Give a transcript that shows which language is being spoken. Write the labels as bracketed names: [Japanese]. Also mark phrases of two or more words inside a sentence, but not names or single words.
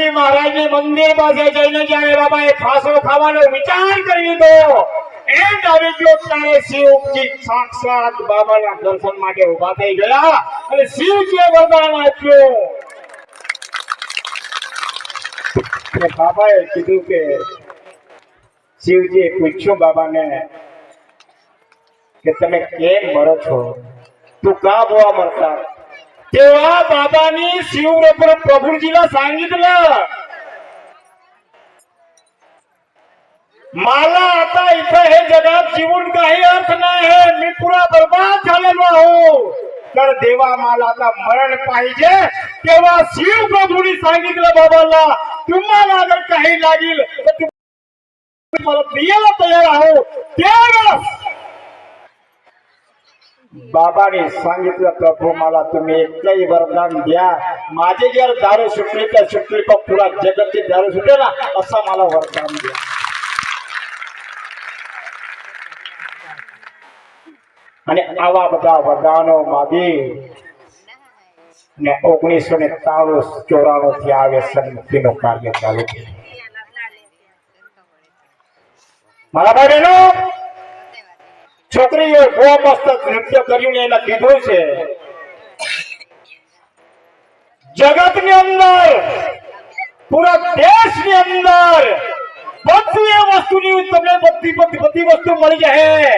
[Gujarati] મહારાજની મંદિર પાસે જઈને જ્યારે બાબાએ ફાંસો ખાવાનો વિચાર કરી લીધો એમ આવી ગયો ત્યારે શિવજી સાક્ષાત બાબાના દર્શન માટે ઊભા થઈ ગયા અને શિવજીએ વરદાન આપ્યું. બાબાએ કીધું કે શિવજીએ પૂછ્યું બાબાને કે તમે કેમ મરો છો, [Marathi] तू का बुवा मरता. तेव्हा बाबांनी शिवप्रभू प्रभूजीला सांगितलं मला आता इथं हे जगात जीवन काही अर्थ नाही, मी पुरा बर्बाद झालेलो आहो, तर देवा मला आता मरण पाहिजे. तेव्हा शिव प्रभूंनी सांगितलं बाबांना तुम्हाला जर काही लागेल तर तुम्ही मला द्यायला तयार आहो. त्यावेळेस बाबाने सांगितलं प्रभू मला तुम्ही एकही वरदान द्या, माझे जर दारू सुटली तर सुटली तर पुरा जगतची दारू सुटे ना असं मला वरदान द्या. [Gujarati] અને આવા બધા વરદાનો માગી ને 1993-94 થી આ વ્યસનમુક્તિનું કાર્ય ચાલુ થયું. મારા ભાઈઓ છોકરીઓ બહુ મસ્ત નૃત્ય કર્યું ને એના કીધું છે જગતની અંદર પૂરા દેશની અંદર બધી વસ્તુની તમને બધી વસ્તુ મળી જશે,